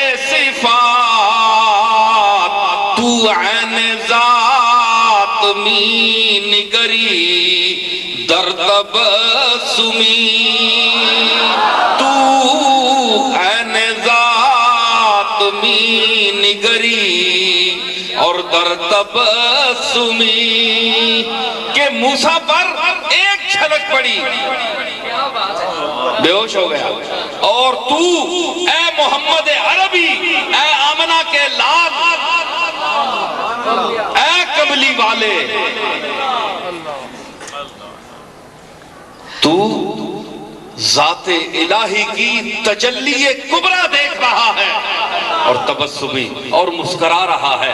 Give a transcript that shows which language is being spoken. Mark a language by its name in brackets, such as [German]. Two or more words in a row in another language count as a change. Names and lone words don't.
[Persian] صفات، تو عین ذات می نگری در تبسمی، تو عین ذات می نگری اور در تبسمی، [Urdu] کہ موسیٰ پر ایک جھلک پڑی بے ہوش ہو گیا، اور تو اے محمد عربی، اے آمنہ کے لال، اے قبلی والے، تو ذات الہی کی تجلی کبریٰ دیکھ رہا ہے اور تبسمی اور مسکرا رہا ہے۔